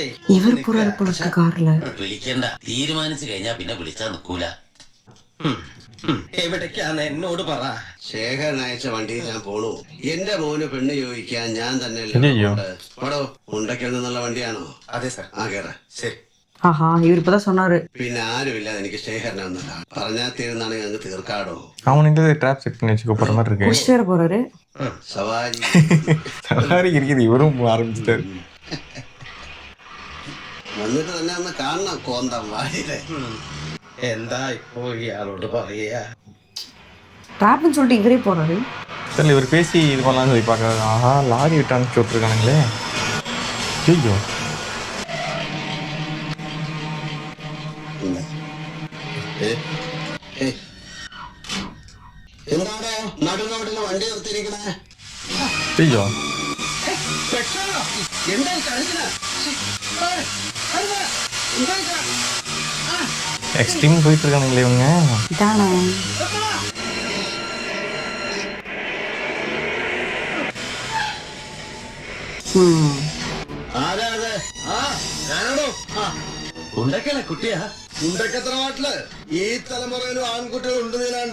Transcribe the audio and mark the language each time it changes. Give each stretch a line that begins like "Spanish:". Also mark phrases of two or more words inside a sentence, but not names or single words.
Malayalam: ഇവർ പോறாரு പോലത്തെ കാറില്. വിളിക്കണ്ട, തീരുമാനിച്ചു കഴിഞ്ഞാ പിന്നെ വിളിച്ചാ നിക്കൂല. എവിടേക്കാന്ന് എന്നോട് പറ. ശേഖരൻ അയച്ച വണ്ടിയിൽ ഞാൻ പോണു. എന്റെ മോന് പെണ്ണ് ചോദിക്കാൻ ഞാൻ തന്നെ അയ്യോ. പടോ, ഉണ്ടക്കൽ നിന്നുള്ള വണ്ടിയാണോ? അതെ സാർ. ആ കേറ. ശരി.
Tamil: ஆஹா இவர் இப்பதான் சொன்னாரு.
Malayalam: പിന്നെ ആരുമില്ലാതെ എനിക്ക് ശേഖരനെ ഒന്നല്ല പറഞ്ഞാ തീരുന്നാണെങ്കിൽ അങ്ങ് തീർക്കാടോ.
Tamil: அவனுக்கு
English: trap set
Tamil: பண்ணி வச்சுக்க போற மாதிரி இருக்கு. குடிச்சிட்டு வர போறாரு.
Malayalam: സവാരി
Tamil: சவாரி இருக்குது இவரும் ஆரம்பிச்சிட்டாரு.
Malayalam: വന്നിട്ട് തന്നെ ഒന്ന് കാണണം കോന്തം വായിലെ. എന്താ ഇപ്പോ ഇയാളോട് പറയാ?
Tamil: டிராப்னு சொல்லிட்டு இவரே போறாரு. சரி இவர் பேசி இது பண்ணலாம்னு சொல்லி பார்க்க. ஆஹா லாரி விட்டு அனுப்பிச்சு விட்டுருக்கானுங்களே. ஐயோ
Malayalam: എന്താണോ നടുനോടിന് വണ്ടി നിർത്തിയിരിക്കണേ?
Tamil: ஐயோ
Malayalam: എന്താ കഴിക്കണ?
Tamil: எக்ஸ்ட்ரீம் போயிட்டு இருக்கானுங்களே இவங்க. இதானே
Malayalam: ആരാത്? ആ ഞാനാണോ? ഉണ്ടക്കല കുട്ടിയാ? ഉണ്ടക്കത്ര നാട്ടില് ഈ തലമുറയിലും ആൺകുട്ടികൾ ഉണ്ട് നീലാണ്ട.